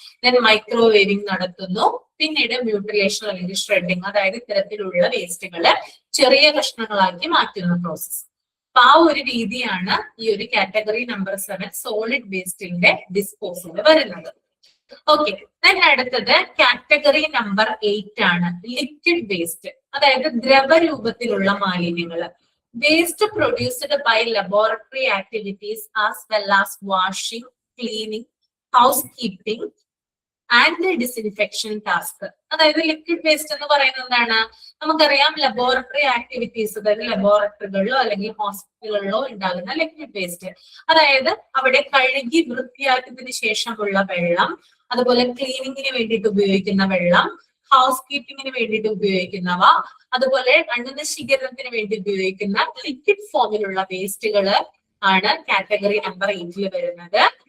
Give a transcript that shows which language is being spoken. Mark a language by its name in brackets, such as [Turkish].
[Malayalam] Then മൈക്രോവേവിംഗ് നടത്തുന്നു. പിന്നീട് mutilation അല്ലെങ്കിൽ ഷ്രെഡിങ്, അതായത് ഇത്തരത്തിലുള്ള വേസ്റ്റുകള് ചെറിയ കഷ്ണങ്ങളാക്കി മാറ്റുന്ന പ്രോസസ്. അപ്പൊ ആ ഒരു രീതിയാണ് ഈ ഒരു കാറ്റഗറി നമ്പർ 7 സോളിഡ് വേസ്റ്റിന്റെ ഡിസ്പോസൽ വരുന്നത്. ഓക്കെ, അടുത്തത് കാറ്റഗറി നമ്പർ 8 ആണ് ലിക്വിഡ് വേസ്റ്റ്, അതായത് ദ്രവരൂപത്തിലുള്ള മാലിന്യങ്ങൾ. [English] Waste produced by laboratory activities as well as washing, cleaning, housekeeping and the disinfection task. [Malayalam] അതായത് ലിക്വിഡ് വേസ്റ്റ് എന്ന് പറയുന്നത് എന്താണ്? നമുക്കറിയാം ലബോറട്ടറി ആക്ടിവിറ്റീസ്, അതായത് ലബോറട്ടറികളിലോ അല്ലെങ്കിൽ ഹോസ്പിറ്റലുകളിലോ ഉണ്ടാകുന്ന ലിക്വിഡ് വേസ്റ്റ്. അതായത് അവിടെ കഴുകി വൃത്തിയാക്കിയതിനു ശേഷമുള്ള വെള്ളം, അതുപോലെ ക്ലീനിങ്ങിന് വേണ്ടിയിട്ട് ഉപയോഗിക്കുന്ന വെള്ളം, ഹൗസ് കീപ്പിങ്ങിന് വേണ്ടിയിട്ട് ഉപയോഗിക്കുന്നവ, അതുപോലെ അണുനശീകരണത്തിന് വേണ്ടി ഉപയോഗിക്കുന്ന ലിക്വിഡ് ഫോമിലുള്ള വേസ്റ്റുകള് ആണ് കാറ്റഗറി നമ്പർ 8 വരുന്നത്.